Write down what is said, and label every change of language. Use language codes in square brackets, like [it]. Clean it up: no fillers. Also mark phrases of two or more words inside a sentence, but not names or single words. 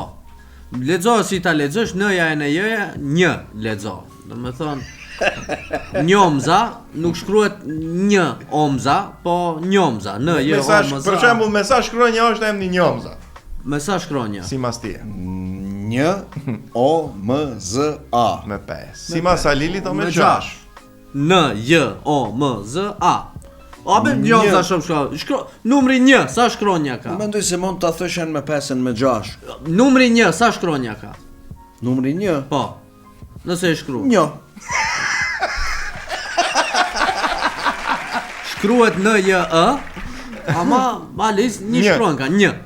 [sq] Lexohet si ta lexosh, n-ja e n-ja, një lexo. Do me thonë, njomza, nuk shkruhet një omza, po njomza, n-j omza. Për shembull, me sa shkronja është emri njomza. Me sa shkronja? Si mas tije. Një, o, m, z, a. Me 5. Si mas Alilit o me 6. N-j-o-m-z-a. A be njomza shumë numri 1, sa shkronja ka? Mendoj se mund ta thëshën me 5 me 6. Numri 1, sa shkronja ka? Numri 1. Po. Nëse e shkruaj. Një. Shkruhet N-J-E, ama Alice një shkron ka, një.